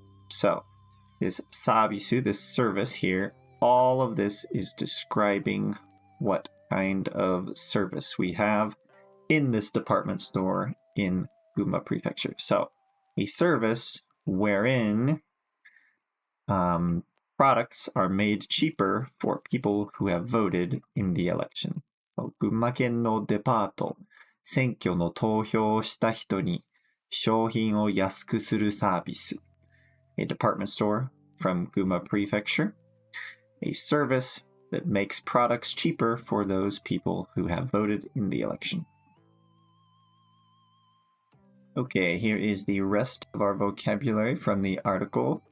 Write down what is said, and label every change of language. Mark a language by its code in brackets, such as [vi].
[en] So, this サービス, this service here, all of this is describing what kind of service we have in this department store in Gunma Prefecture. So, a service wherein products are made cheaper for people who have voted in the election. [ja] 群馬県のデパート、選挙の投票をした人に商品を安くするサービス。 [en] A department store from Gunma Prefecture. A service that makes products cheaper for those people who have voted in the election. Okay, here is the rest of our vocabulary from the article.